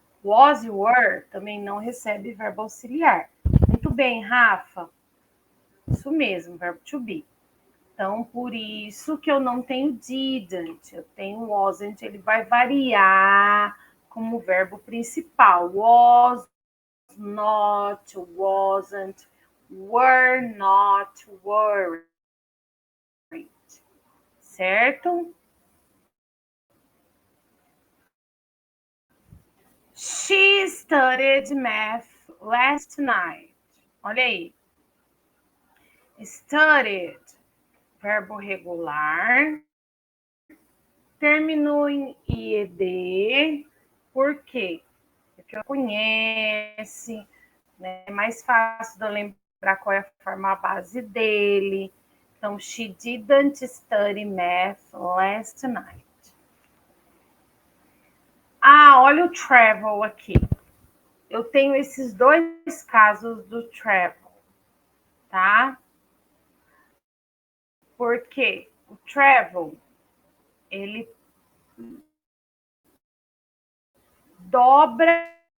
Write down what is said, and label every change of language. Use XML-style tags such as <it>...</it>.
<pt>Was e were também não recebe verbo auxiliar. Muito bem, Rafa. Isso mesmo, verbo to be. Então, por isso que eu não tenho didn't, eu tenho wasn't, ele vai variar como verbo principal.</pt> <en>Was not, wasn't, were not, weren't.</en> <pt>Certo?</pt> <en>She studied math last night.</en> <pt>Olha aí. Studied, verbo regular, terminou em IED, por quê? Porque eu conhece, né? É mais fácil de eu lembrar qual é a forma base dele.</pt> <en>Então, she didn't study math last night.</en> <pt>Ah, olha o travel aqui. Eu tenho esses dois casos do travel, tá? Porque o travel, ele dobra</pt>